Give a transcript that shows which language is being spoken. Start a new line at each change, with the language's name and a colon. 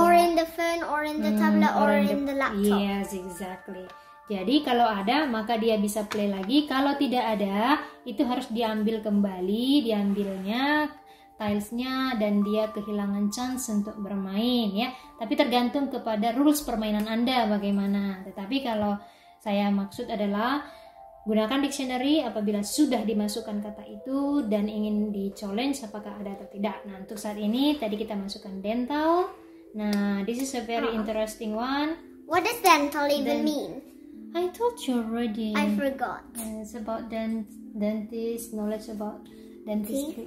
English: Or in the phone, or in the tablet, or in the laptop. Yes, exactly.
Indonesian: Jadi kalau ada maka dia bisa play lagi. Kalau tidak ada, itu harus diambil kembali, diambilnya tilesnya, dan dia kehilangan chance untuk bermain ya. Tapi tergantung kepada rules permainan Anda bagaimana. Tetapi kalau saya maksud adalah gunakan dictionary apabila sudah dimasukkan kata itu dan ingin di-challenge apakah ada atau tidak. Nah, untuk saat ini tadi kita masukkan dental.
English: Nah, this is a very interesting one. What does dental even mean? I told you already. I forgot. It's about dentist, knowledge about dentistry.